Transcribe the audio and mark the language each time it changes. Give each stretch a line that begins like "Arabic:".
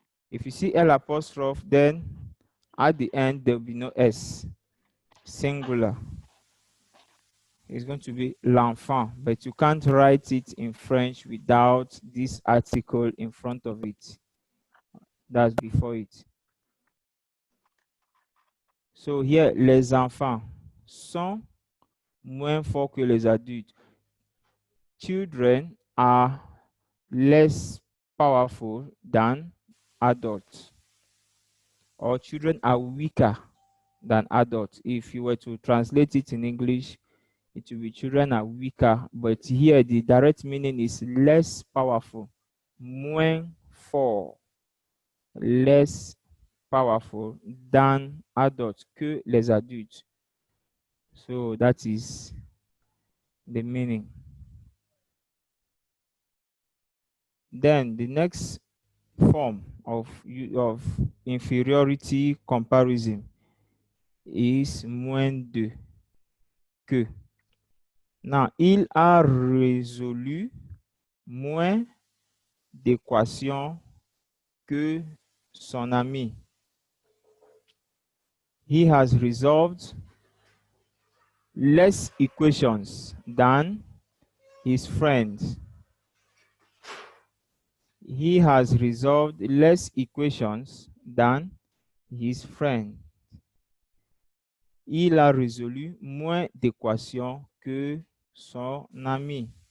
English: If you see L apostrophe, then at the end there will be no S. Singular. It's going to be l'enfant, but you can't write it in French without this article in front of it. That's before it. So here,
French: les enfants sont moins forts que les adultes.
English: Children are less powerful than adults. Or children are weaker than adults. If you were to translate it in English, it will be children are weaker. But here, the direct meaning is less powerful.
French: Moins fort.
English: Less powerful than adults,
French: que les adultes.
English: So that is the meaning. Then the next form of inferiority comparison is moins de, que.
French: Now, il a résolu moins d'équations que son ami.
English: He has resolved less equations than his friend. He has resolved less equations than his friend.
French: Il a résolu moins d'équations que son ami.